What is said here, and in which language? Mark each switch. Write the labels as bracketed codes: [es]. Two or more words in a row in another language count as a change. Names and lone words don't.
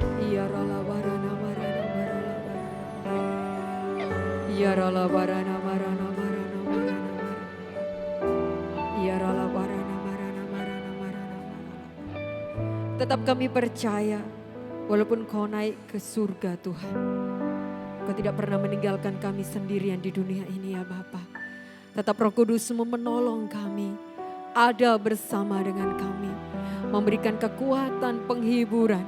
[id] Ya rala barana marana marana Ya rala barana marana marana marana Ya rala barana marana marana marana. Tetap kami percaya walaupun kau naik ke surga Tuhan, kau tidak pernah meninggalkan kami sendirian di dunia ini ya Bapa. Tetap Roh Kudus-Mu menolong kami, ada bersama dengan kami, memberikan kekuatan, penghiburan.